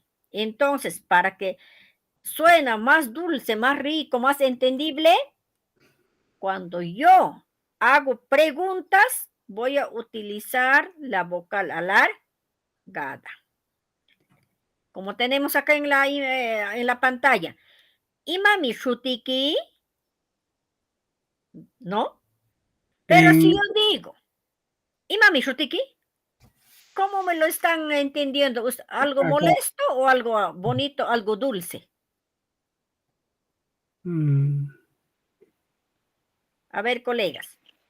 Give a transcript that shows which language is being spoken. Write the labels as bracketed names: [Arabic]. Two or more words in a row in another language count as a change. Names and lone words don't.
[Spanish] Entonces, para que suena más dulce, más rico, más entendible, cuando yo hago preguntas, voy a utilizar la vocal alargada. Como tenemos acá en la pantalla. [Quechua] Imami shutiki, [Spanish] ¿no? Pero si yo digo, [Quechua] Imami shutiki, [Spanish] ¿cómo me lo están entendiendo? ¿Algo Acá. molesto o algo bonito, algo dulce? A ver, colegas.